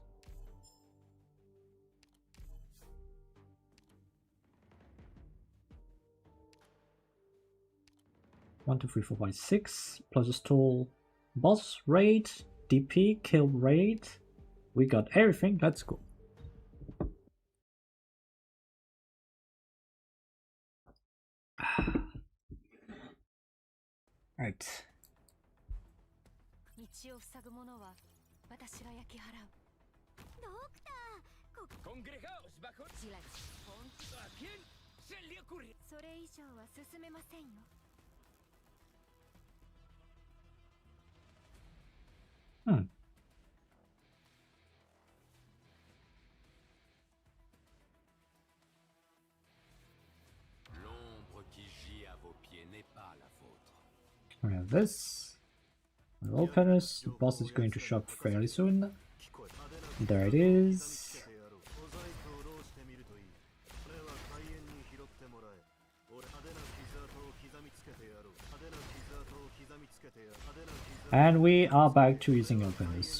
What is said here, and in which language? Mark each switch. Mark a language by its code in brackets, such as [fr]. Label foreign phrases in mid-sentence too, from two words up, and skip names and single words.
[en] 1, 2, 3, 4, 5, 6 plus a stall, boss raid, DP, kill raid. We got everything. Let's go. Right. [ja] 道を塞ぐものは私が焼き払う。ドクター、 [es] Congregaos bajo チラチ ¿A quién se le ocurre? [ja] それ以上は進めませんよ。 [fr] L'ombre qui gît à vos pieds n'est pas la vôtre. [en] We have this. We'll open this. The boss is going to show up fairly soon. There it is. And we are back to using openers.